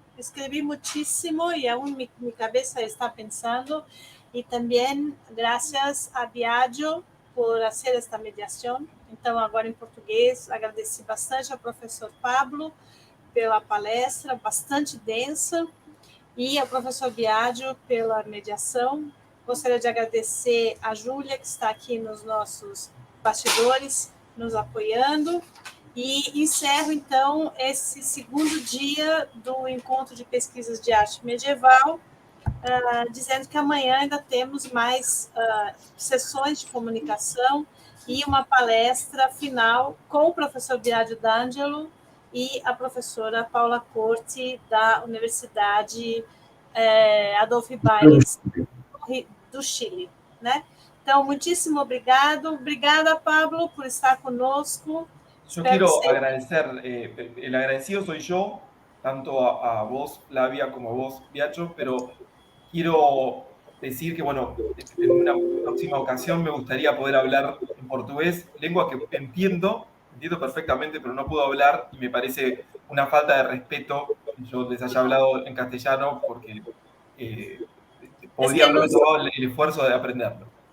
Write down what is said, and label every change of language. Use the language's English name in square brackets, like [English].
[Spanish] Escrevi muchísimo y aún mi cabeza está pensando. Y también gracias a Biagio por hacer esta [Portuguese] mediação. Então, agora em português, agradeci bastante ao professor Pablo pela palestra, bastante densa, e ao professor Biagio pela mediação. Gostaria de agradecer a Júlia, que está aqui nos nossos bastidores, nos apoiando. E encerro, então, esse segundo dia do Encontro de Pesquisas de Arte Medieval, dizendo que amanhã ainda temos mais sessões de comunicação e uma palestra final com o professor Biagio D'Angelo e a professora Paula Corti, da Universidade Adolfo Ibáñez do Chile, né? Então, muitíssimo obrigado. Obrigada, Pablo, por estar conosco. [Spanish] Yo quiero agradecer, el agradecido soy yo, tanto a vos, Flavia, como a vos, Biagio, pero quiero decir que, bueno, en una próxima ocasión me gustaría poder hablar en portugués, lengua que entiendo perfectamente, pero no puedo hablar y me parece una falta de respeto que yo les haya hablado en castellano porque podría haber tomado el esfuerzo de aprenderlo.